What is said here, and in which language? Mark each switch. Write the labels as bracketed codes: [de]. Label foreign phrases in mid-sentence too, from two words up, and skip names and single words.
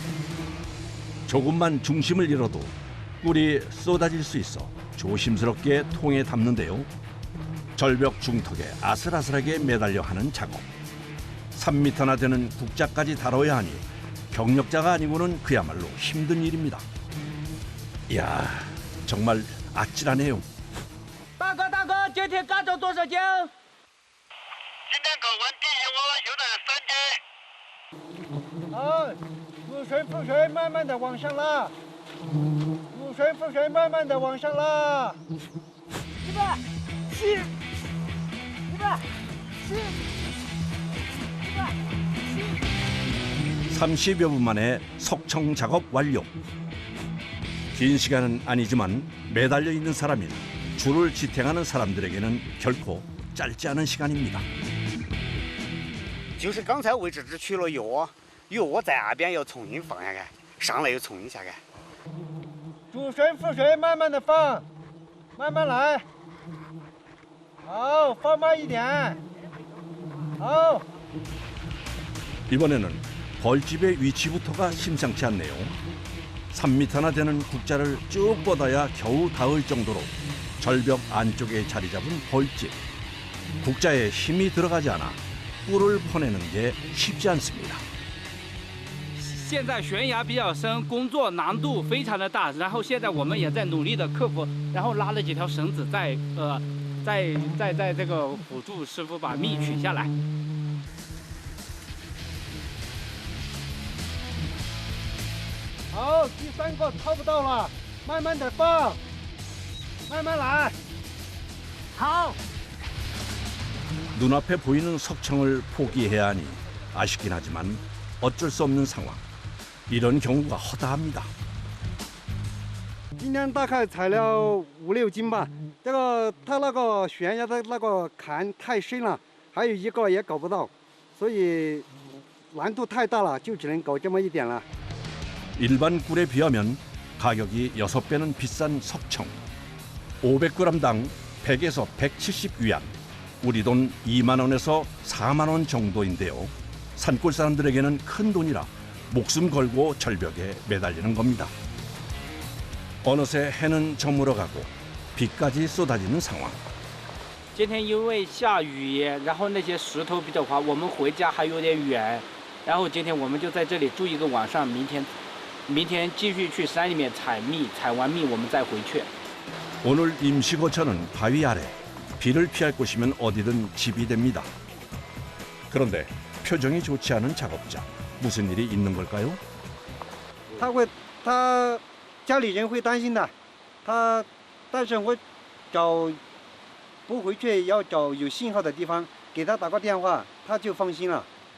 [ko] 조금만 중심을 잃어도 꿀이 쏟아질 수 있어 조심스럽게 통에 담는데요. 절벽 중턱에 아슬아슬하게 매달려 하는 작업. 3m나 되는 국자까지 다뤄야 하니 경력자가 아니고는 그야말로 힘든 일입니다. 이야, 정말 아찔하네요. [zh] 大哥，大哥，今天干走多少斤？今天搞完第一窝有点3斤。好，覆水覆水，慢慢的往上拉。覆水覆水，慢慢的往上拉。100、7、 [ko] 30여 분 만에 석청 작업 완료. 긴 시간은 아니지만 매달려 있는 사람이나 줄을 지탱하는 사람들에게는 결코 짧지 않은 시간입니다. [zh] 就是刚才位置只取了一窝，一窝在那边要重新放下来，上来又重新下来。主绳覆水，慢慢的放，慢慢来。好，放慢一点。好。 [ko] 이번에는 벌집의 위치부터가 심상치 않네요. 3m나 되는 국자를 쭉 뻗어야 겨우 닿을 정도로 절벽 안쪽에 자리 잡은 벌집. 국자에 힘이 들어가지 않아 꿀을 퍼내는 게 쉽지 않습니다. [zh] 现在悬崖比较深，工作难度非常的大。然后现在我们也在努力的克服，然后拉了几条绳子在这个辅助师傅把蜜取下来。好，第3个掏不到了，慢慢的放，慢慢来。好， [ko] 눈앞에 보이는 석청을 포기해야 하니 아쉽긴 하지만 어쩔 수 없는 상황. 이런 경우가 허다합니다. [zh] 今天大概采了5、6斤吧。这个它那个悬崖的那个坎太深了，还有一个也搞不到，所以难度太大了，就只能搞这么一点了。 [ko] 일반 꿀에 비하면 가격이 6배는 비싼 석청. 500g당 100에서 170위안. 우리 돈 2만 원에서 4만 원 정도인데요. 산골 사람들에게는 큰 돈이라 목숨 걸고 절벽에 매달리는 겁니다. 어느새 해는 저물어가고 비까지 쏟아지는 상황. [zh] 今天因为下雨，然后那些石头比较滑，我们回家还有点远，然后今天我们就在这里住一个晚上，明天继续去山里面采蜜，采完蜜我们再回去。 [ko] 오늘 임시거처는 바위 아래. 비를 피할 곳이면 어디든 집이 됩니다. 그런데 표정이 좋지 않은 작업자. 무슨 일이 있는 걸까요? [zh] 他家里人会担心的，但是我不回去，要找有信号的地方，给他打个电话，他就放心了。